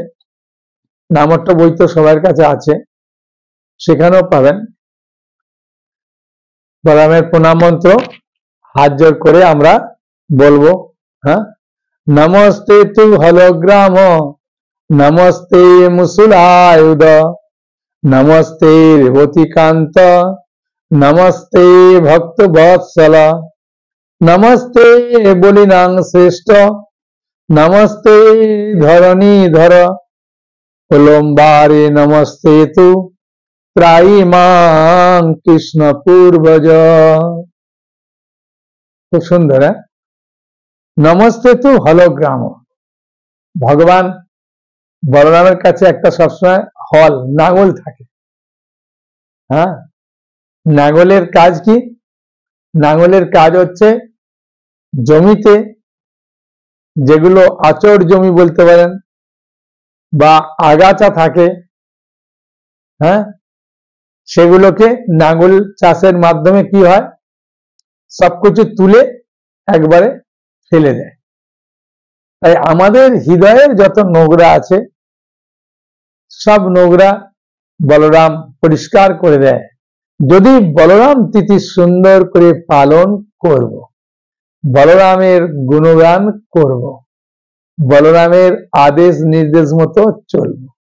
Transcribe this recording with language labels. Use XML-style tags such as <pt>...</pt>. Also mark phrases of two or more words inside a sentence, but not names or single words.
<bn>নামअर्थ বই তো সবার কাছে আছে, সেখানেও পাবেন। বলরামের প্রণাম মন্ত্র হাত জোড় করে আমরা বলবো।</bn> <sa>হ্যাঁ, নমস্তে তু হলগ্রাম, नमस्ते मुसुलायुध, नमस्ते रेवतीकांत, नमस्ते भक्त वत्सल, नमस्ते बलिनां श्रेष्ठ, नमस्ते धरणीधर, उलम्बारे नमस्ते तु त्रायिमां कृष्ण पूर्वज।</sa> <bn>খুব সুন্দর হ্যায়।</bn> <sa>नमस्ते तु हलग्राम।</sa> <bn>ভগবান বলরামের কাছে একটা সব সময় হল নাগল থাকে। হ্যাঁ, নাগলের কাজ কী? নাগলের কাজ হচ্ছে জমিতে যেগুলো আচর জমি বলতে পারেন বা আগাছা থাকে, হ্যাঁ, সেগুলোকে নাগল চাষের মাধ্যমে কী হয়, সবকিছু তুলে একবারে ফেলে দেয়। তাই আমাদের হৃদয়ের যত নোংরা আছে সব নোংরা বলরাম পরিষ্কার করে দেয় যদি বলরাম তিথি সুন্দর করে পালন করব, বলরামের গুণগান করব, বলরামের আদেশ নির্দেশ মতো চলব।</bn>